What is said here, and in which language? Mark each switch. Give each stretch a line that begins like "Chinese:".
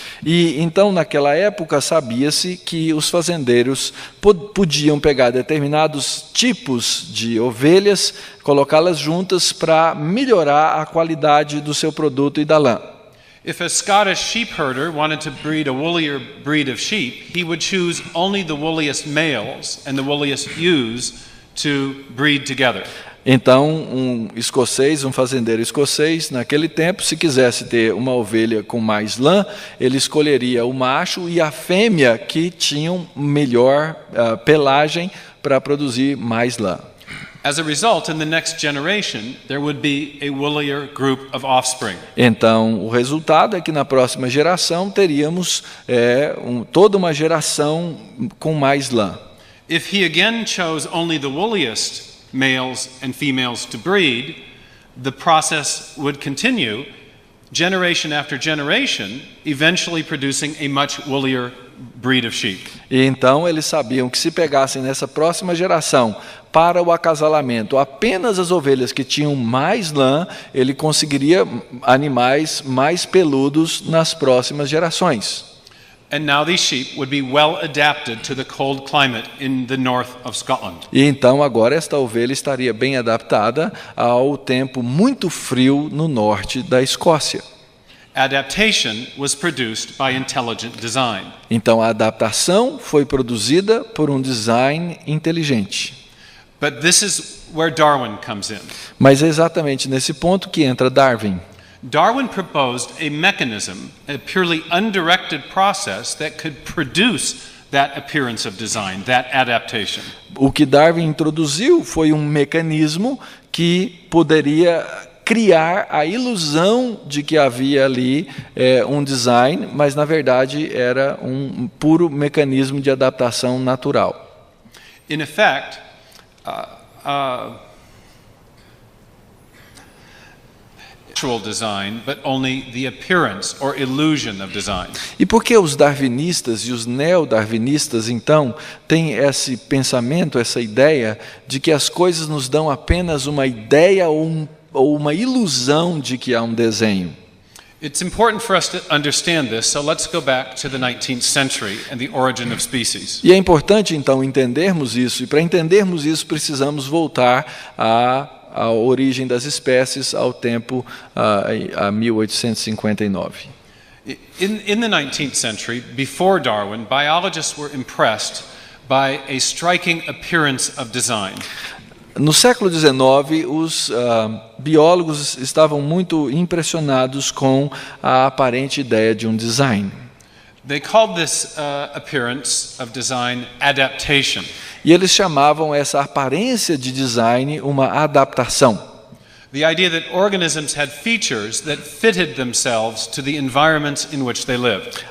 Portuguese: E então, naquela época, sabia-se que os fazendeiros podiam pegar determinados tipos de ovelhas, colocá-las juntas para melhorar a qualidade do seu produto e da lã.
English: If a Scottish sheep herder wanted to breed a woollier breed of sheep, he would choose only the woolliest males and the woolliest ewes to breed together.
Portuguese: Então, um fazendeiro escocês, naquele tempo, se quisesse ter uma ovelha com mais lã, ele escolheria o macho e a fêmea que tinham melhor pelagem para produzir mais lã.
English: As a result, in the next generation, there would be a woollier group of offspring.
Portuguese: Então, o resultado é que na próxima geração teríamos toda uma geração com mais lã.
English: If he again chose only the woolliest males and females to breed, the process would continue, generation after generation, eventually producing a much woollier breed of sheep.
Portuguese: E então eles sabiam que se pegassem nessa próxima geração para o acasalamento apenas as ovelhas que tinham mais lã, ele conseguiria animais mais peludos nas próximas gerações.
English: And now these sheep would be well adapted to the cold climate in the north of Scotland.
Portuguese: E então agora esta ovelha estaria bem adaptada ao tempo muito frio no norte da Escócia.
English: Adaptation was produced by intelligent design.
Portuguese: Então a adaptação foi produzida por um design inteligente.
English: But this is where Darwin comes in.
Portuguese: Mas é exatamente nesse ponto que entra Darwin.
English: Darwin proposed a mechanism, a purely undirected process that could produce that appearance of design, that adaptation.
Portuguese: O que Darwin introduziu foi um mecanismo que poderia criar a ilusão de que havia ali um design, mas na verdade era um puro mecanismo de adaptação natural.
English: In effect, design, but only the appearance or illusion of design.
Portuguese: E por que os darwinistas e os neo-darwinistas, então, têm esse pensamento, essa ideia de que as coisas nos dão apenas uma ideia ou uma ilusão de que há um desenho?
English: It's important for us to understand this, so let's go back to the 19th century and the origin of species.
Portuguese: E é importante, então, entendermos isso, e para entendermos isso precisamos voltar a origem das espécies ao tempo a 1859.
English: In the 19th century, before Darwin, biologists were impressed by a striking appearance of design.
Portuguese: No século XIX, os biólogos estavam muito impressionados com a aparente ideia de um design.
English: They called this appearance of design adaptation.
Portuguese: E eles chamavam essa aparência de design uma adaptação.
English: The idea that organisms had features that fitted themselves to the environments in which they lived.